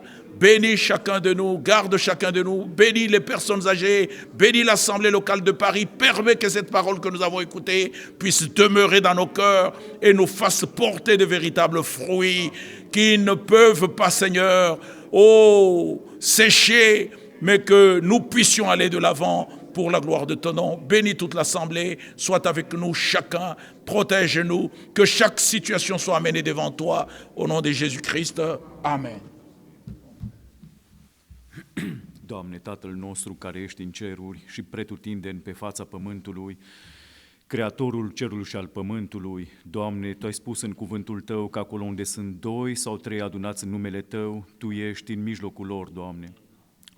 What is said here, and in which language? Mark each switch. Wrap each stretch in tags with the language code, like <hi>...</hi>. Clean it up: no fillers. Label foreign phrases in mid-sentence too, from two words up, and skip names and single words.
<fr>Bénis chacun de nous, garde chacun de nous, bénis les personnes âgées, bénis l'Assemblée locale de Paris, permets que cette parole que nous avons écoutée puisse demeurer dans nos cœurs et nous fasse porter de véritables fruits qui ne peuvent pas, Seigneur, sécher, mais que nous puissions aller de l'avant pour la gloire de ton nom. Bénis toute l'Assemblée, sois avec nous chacun, protège-nous, que chaque situation soit amenée devant toi, au nom de Jésus-Christ. Amen.</fr> <ro>Doamne, Tatăl nostru care ești în ceruri și pretutindeni pe fața pământului, Creatorul cerului și al pământului, Doamne, Tu ai spus în cuvântul Tău că acolo unde sunt 2 sau 3 adunați în numele Tău, Tu ești în mijlocul lor, Doamne.</ro>